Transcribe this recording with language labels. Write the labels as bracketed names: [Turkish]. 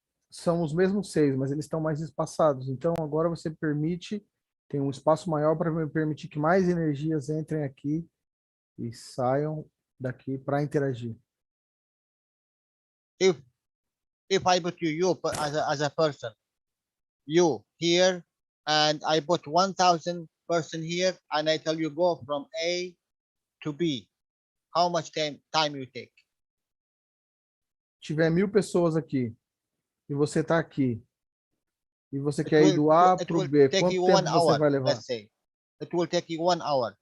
[Portuguese] São os mesmos 6, mas eles estão mais espaçados. Então agora você tem um espaço maior para permitir que mais energias entrem aqui e saiam daqui para interagir. [English] If I put you as a person, you here, and I put 1,000 person here, and I tell you go from A to B, how much time you take? [Portuguese] Tiver 1.000 pessoas aqui e você está aqui e você quer ir do A para o B, quanto tempo você vai levar? [English] Let's say it will take you 1 hour.